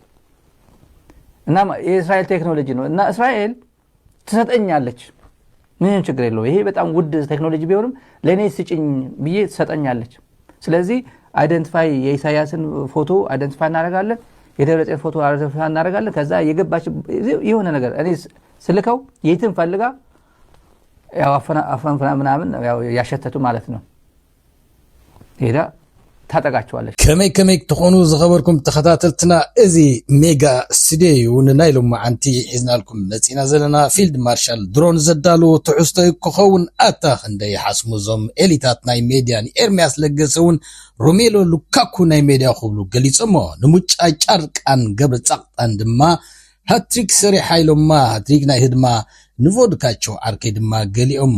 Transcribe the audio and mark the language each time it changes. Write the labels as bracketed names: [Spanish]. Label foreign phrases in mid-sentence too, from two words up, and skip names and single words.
[Amharic] እና የእስራኤል ቴክኖሎጂ ነው። እና እስራኤል ትሰጠኛለች፣ ምንም ችግር የለው። ይሄ በጣም ውድ ቴክኖሎጂ ቢሆንም ለኔ ስጭኝ ብዬ ትሰጠኛለች። ስለዚህ አይደንቲፋይ የኢሳያስን ፎቶ አይደንቲፋይ እናደርጋለን፣ የደብረጽዮን ፎቶ አይደንቲፋይ እናደርጋለን። ከዛ የገባች የሆነ ነገር እኔ ስልከው የትም ፈልጋ ያው አፈንፍና ምናምን ያው ያሸተቱ ማለት ነው ሄዳ ታጠቃቸዋለች። [Tigrinya] ከመይ ተኾኑ ዝኸበርኩም ተኸታተልትና እዚ ሜጋ ስቱዲዮ ንናይሎም ማዓንቲ ሒዝናልኩም መፂና ዘለና [English] field marshal [Tigrinya] ድሮን ዘዳሉ ትሕዝቶ ክኸውን ኣታ ክንደይ ሓስሙ ዞም ኤሊታት ናይ ሜድያ ንኤርምያስ ለገሰ እውን ሮሜሎ ሉካኩ ናይ ሜድያ ክብሉ ገሊፆሞ ንሙጫ ጫርቃን ገብረ ጻቕጣን ድማ ሃትሪክ ሰሪሓ ኢሎማ ሃትሪክ ናይ ህድማ ንቮድካቸው ዓርኬ ድማ ገሊኦም